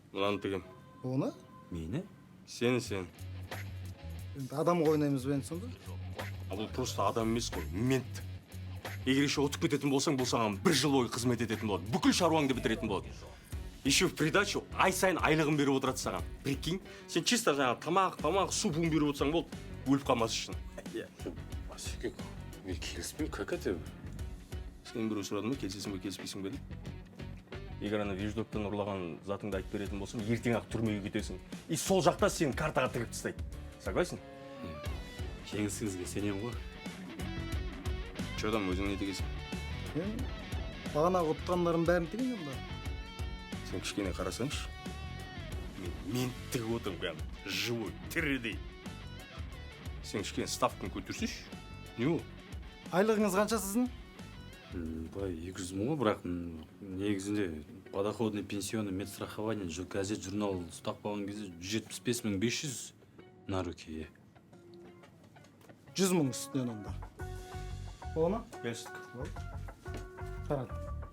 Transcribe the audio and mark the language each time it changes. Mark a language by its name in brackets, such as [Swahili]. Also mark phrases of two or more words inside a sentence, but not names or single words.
[Kazakh] Мынаны тегем. Оны? Мені? Сен. Енді адамға ойнаймыз бен сонда? А бұл просто адам емес қой, мент. Егер еще ұтып кететін болсаң, бұл саған 1 жыл бойы қызмет ететін болады. Бүкіл шаруаңды бітіретін болады. Еще в придачу ай сайын айлығын беріп отырады саған. Прикинь, сен чисто жаңа тамақ, су буын беріп отырсаң болды, өліп қалмас үшін. Басеке, мен келіспеймін, [Russian] как это? [Kazakh] Сен біреу сұрады ма, келісесің бе, келіспейсің бе деп? Егер ана веждоктан ұрлаған затыңды айтып беретін болсам, ертең-ақ түрмеге кетесің. И сол жақта сені картаға тігіп тастайды. [Russian] Согласен? [Kazakh] Жеңісіңізге сенем ғой. Чодан өзің не тегесің? Мен бағанағы ұтқандарым бәрін теген онда. Сен кішкене қарасаңшы. Мен тігіп отырмын [Russian] прям живой, [Kazakh] тірідей. Сен кішкене ставканы көтерсейші. Не ол? Айлығыңыз қанша сіздің? Былай 200 мың ғой, бірақ негізінде [Russian] подоходный пенсионный медстрахование газет журнал [Kazakh] ұстап қалған кезде 175 500 [Russian] на руки. [Kazakh] 100 мың үстінен онда. Оны? Келістік. Қарады.